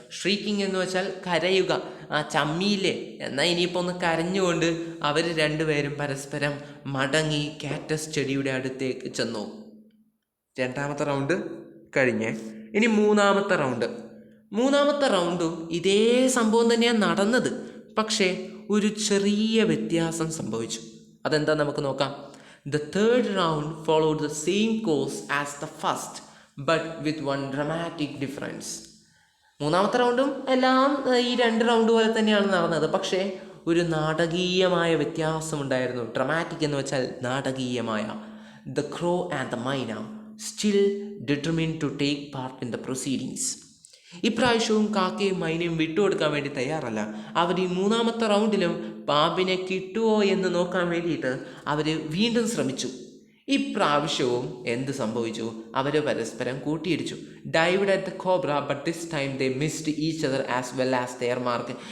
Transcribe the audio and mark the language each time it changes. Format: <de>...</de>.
<ml>Streaking എന്ന് വെച്ചാൽ കരയുക. ആ ചമ്മിയില്ലേ, എന്നാൽ ഇനിയിപ്പോൾ ഒന്ന് കരഞ്ഞുകൊണ്ട് അവർ രണ്ടുപേരും പരസ്പരം മടങ്ങി കാറ്റസ് ചെടിയുടെ അടുത്തേക്ക് ചെന്നു. 2ാമത്തെ റൗണ്ട് കഴിഞ്ഞ് ഇനി 3ാമത്തെ റൗണ്ട്. 3ാമത്തെ റൗണ്ടും ഇതേ സംഭവം തന്നെയാണ് നടന്നത്. പക്ഷേ ഒരു ചെറിയ വ്യത്യാസം സംഭവിച്ചു. അതെന്താ നമുക്ക് നോക്കാം.</ml> <en>The third round followed the same course as the first, but with one dramatic difference.</en> <ml>3ാമത്തെ റൗണ്ടും എല്ലാം ഈ 2 റൗണ്ട് പോലെ തന്നെയാണ് നടന്നത്. പക്ഷേ ഒരു നാടകീയമായ വ്യത്യാസമുണ്ടായിരുന്നു. ഡ്രമാറ്റിക് എന്ന് വെച്ചാൽ നാടകീയമായ.</ml> <en>The crow and the myna still determined to take part in the proceedings.</en> <ml>ഇപ്രാവശ്യവും കാക്കയും മൈനയും വിട്ടുകൊടുക്കാൻ വേണ്ടി തയ്യാറല്ല. അവർ ഈ 3ാമത്തെ റൗണ്ടിലും പാമ്പിനെ കിട്ടുമോ എന്ന് നോക്കാൻ വേണ്ടിയിട്ട് അവർ വീണ്ടും ശ്രമിച്ചു. ഇപ്രാവശ്യവും എന്ത് സംഭവിച്ചു, അവർ പരസ്പരം കൂട്ടിയിടിച്ചു.</ml> <en>Dived at the cobra, but this time they missed each other as well as their mark.</en>